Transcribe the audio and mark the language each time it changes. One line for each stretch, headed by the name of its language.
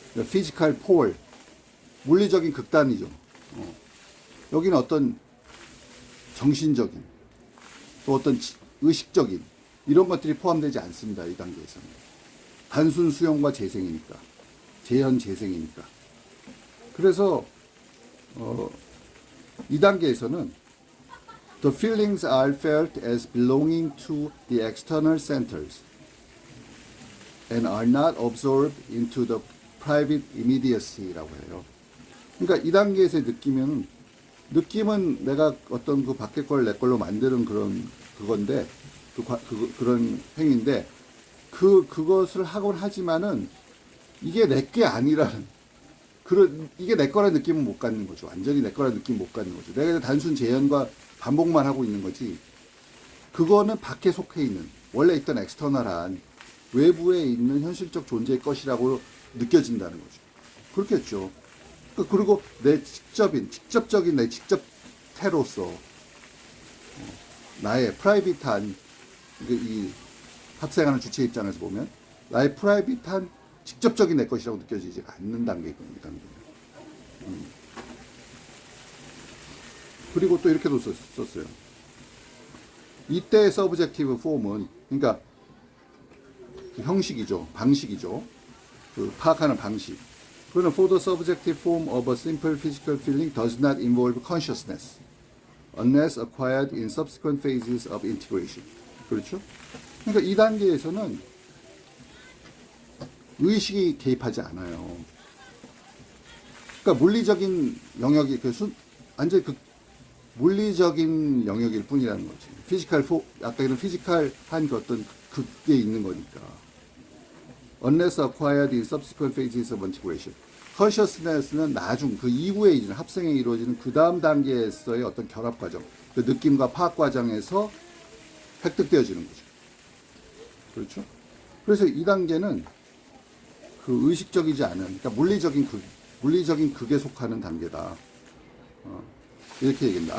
Korean: 피지컬 폴, 물리적인 극단이죠. 여기는 어떤 정신적인 또 어떤 의식적인 이런 것들이 포함되지 않습니다. 이 단계에서는 단순 수용과 재생이니까, 재현 재생이니까. 그래서 이 단계에서는
English: the feelings are felt as belonging to the external centers and are not absorbed into the private immediacy라고 해요.
Korean: 그러니까 이 단계에서의 느낌은 내가 어떤 그 밖에 걸 내 걸로 만드는 그건데 그런 행위인데 그것을 하곤 하지만은 이게 내 게 아니라는 이게 내 거라는 느낌은 못 갖는 거죠. 완전히 내 거라는 느낌 못 갖는 거죠. 내가 단순 재현과 반복만 하고 있는 거지. 그거는 밖에 속해 있는 원래 있던 엑스터널한 외부에 있는 현실적 존재의 것이라고 느껴진다는 거죠. 그렇겠죠. 그리고 내 직접적인 내 직접태로서 나의 프라이빗한 이 합생하는 주체 입장에서 보면 나의 프라이빗한 직접적인 내 것이라고 느껴지지 않는 단계입니다. 그리고 또 이렇게도 썼어요. 이때의 서브젝티브 폼은 그러니까 형식이죠. 방식이죠. 그 파악하는 방식. 그거는
English: for the subjective form of a simple physical feeling does not involve consciousness unless acquired in subsequent phases of integration.
Korean: 그렇죠? 그러니까 이 단계에서는 의식이 개입하지 않아요. 그러니까 물리적인 영역이 완전히 물리적인 영역일 뿐이라는 거지. 아까 이런 피지컬한 그 어떤 그게 있는 거니까.
English: Unless acquired in subsequent phases of integration.
Korean: Consciousness는 그 이후에 이제 합성에 이루어지는 그 다음 단계에서의 어떤 결합 과정, 그 느낌과 파악 과정에서 획득되어지는 거죠. 그렇죠? 그래서 이 단계는 그 의식적이지 않은, 그러니까 물리적인 극에 속하는 단계다. 이렇게 얘기합니다.